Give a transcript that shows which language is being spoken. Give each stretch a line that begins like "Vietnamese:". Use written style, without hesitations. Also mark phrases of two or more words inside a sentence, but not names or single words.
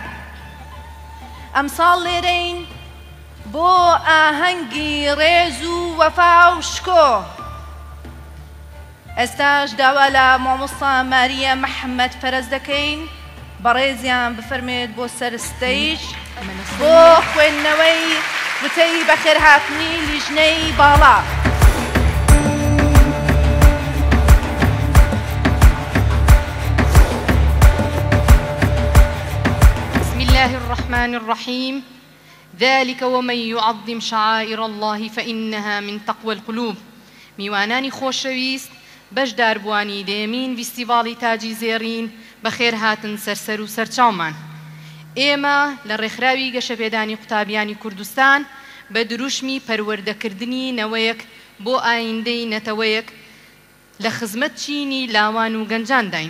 Central Kurdish: ئەمساڵ لێرەین بۆ ئاهەنگی ڕێز و وەفا و شکۆ. ئێستاش داوا لە مامۆستا ماریە محەممەد فەرەز دەکەین بەڕێزیان بفەرمێت بۆ سەر ستەیج بۆ خوێندنەوەی وتەی بەخێرهاتنی لیژنەی باڵا.
Arabic: بسم الله الرحمن الرحيم. ذلك ومن يعظم شعائر الله فإنها من تقوى القلوب.
Central Kurdish: میوانانی خۆشەویست بەشداربووانی دێمین فیستیڤاڵی تاجی زێڕین بەخێر هاتن سەرسەر و سەرچاومان. ئێمە لە ڕێکخراوی گەشەپێدانی قوتابیانی کوردستان بە دروشمی پەروەردەکردنی نەوەیەک بۆ ئایندەی نەتەوەیەک لە خزمەت چینی لاوان و گەنجان داین.